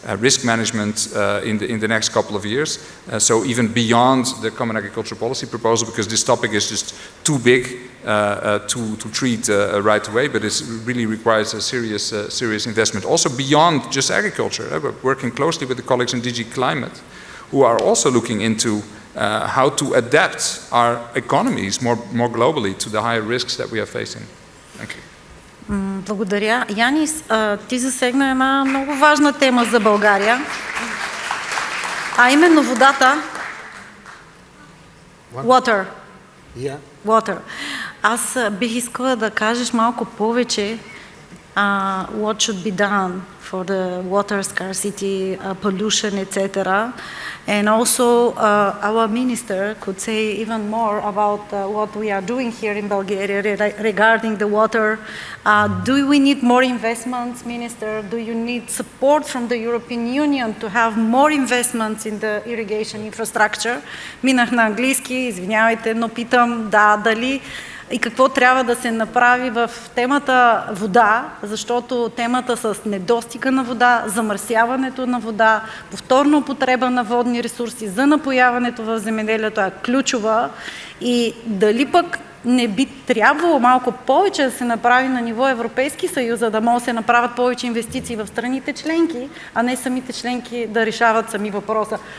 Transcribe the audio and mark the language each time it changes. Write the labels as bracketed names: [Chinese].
[English] risk management in the next couple of years. So even beyond the Common Agricultural Policy proposal, because this topic is just too big to treat right away, but it really requires a serious investment. Also beyond just agriculture, we're working closely with the colleagues in DG Climate, who are also looking into how to adapt our economies more globally to the higher risks that we are facing. Thank you. [Bulgarian] Благодаря. Янис, ти засегна една много важна тема за България, а именно водата. [English] Water. Yeah. Water. [Bulgarian] Аз бих искала да кажеш малко повече [English] what should be done for the water scarcity, pollution, etc. And also our minister could say even more about what we are doing here in Bulgaria regarding the water. Do we need more investments, Minister? Do you need support from the European Union to have more investments in the irrigation infrastructure? [Bulgarian] Минах на английски, извинявайте, но питам дали и какво трябва да се направи в темата вода, защото темата с недостига на вода, замърсяването на вода, повторна употреба на водни ресурси за напояването в земеделието е ключова и дали пък не би трябвало малко повече да се направи на ниво Европейски съюз, за да могат да се направят повече инвестиции в страните членки, а не самите членки да решават сами въпроса.